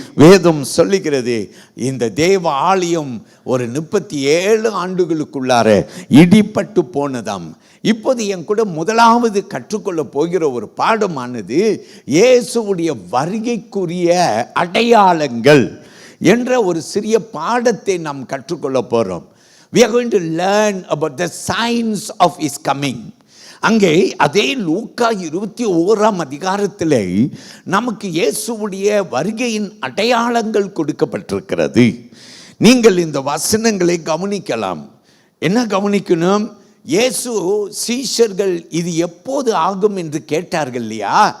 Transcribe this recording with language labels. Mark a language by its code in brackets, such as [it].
[ta] வேதம் சொல்லுகிறது, இந்த தேவ ஆலயம் ஒரு 37 ஆண்டுகளுக்குள்ளார இடிபட்டு போனதாம். இப்போது என் கூட முதலாவது கற்றுக்கொள்ள போகிற ஒரு பாடமானது இயேசுவுடைய வருகைக்குரிய அடையாளங்கள் என்ற ஒரு சிறிய பாடத்தை நாம் கற்றுக்கொள்ள போகிறோம். [en] We are going to learn about the signs of his coming. [ta] அங்கே அதே லூக்கா 21ஆம் அதிகாரத்தில் நமக்கு இயேசுவுடைய வருகையின் அடையாளங்கள் கொடுக்கப்பட்டிருக்கிறது. நீங்கள் இந்த வசனங்களை கவனிக்கலாம். என்ன கவனிக்கணும்? இயேசு சீஷர்கள் இது எப்போது ஆகும் என்று கேட்டார்கள் இல்லையா?